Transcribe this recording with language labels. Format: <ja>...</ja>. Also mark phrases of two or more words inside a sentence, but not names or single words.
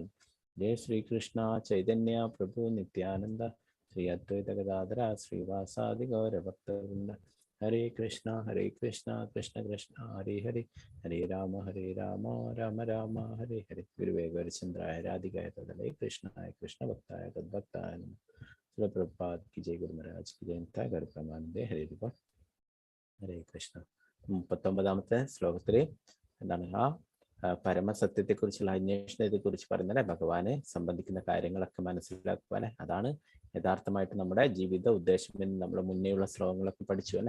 <sa>ജയ ശ്രീകൃഷ്ണ ചൈതന്യ പ്രഭു നിത്യാനന്ദ ശ്രീ അദ്വൈത ഗദാധര ശ്രീവാസാദി ഗൗരഭക്തവൃന്ദ. ഹരേ കൃഷ്ണ കൃഷ്ണ കൃഷ്ണ ഹരേ ഹരേ ഹരേ രാമ രാമ രാമ ഹരേ ഹരേ. ഗുരുവേ ഗൗരചന്ദ്രായ രാധികായ തദലേ കൃഷ്ണായ കൃഷ്ണ ഭക്തായ തദ്ഭക്തായ നമഃ.</sa> <hi>പ്രഭുപാദ് की जय, गुरु महाराज की जय. ഗുരു പ്രമാനന്ദേ. ഹരേ രൂപ.</hi> <sa>ഹരേ കൃഷ്ണ.</sa> <ml>39ാമത്തെ ശ്ലോകത്തില് എന്താണ് ആ പരമസത്യത്തെ കുറിച്ചുള്ള അന്വേഷണത്തെ കുറിച്ച് പറയുന്നത് ഭഗവാനെ സംബന്ധിക്കുന്ന കാര്യങ്ങളൊക്കെ മനസ്സിലാക്കുവാനെ. അതാണ് യഥാർത്ഥമായിട്ട് നമ്മുടെ ജീവിത ഉദ്ദേശം എന്ന് നമ്മൾ മുന്നേയുള്ള ശ്ലോകങ്ങളൊക്കെ പഠിച്ചു അല്ലെ.</ml>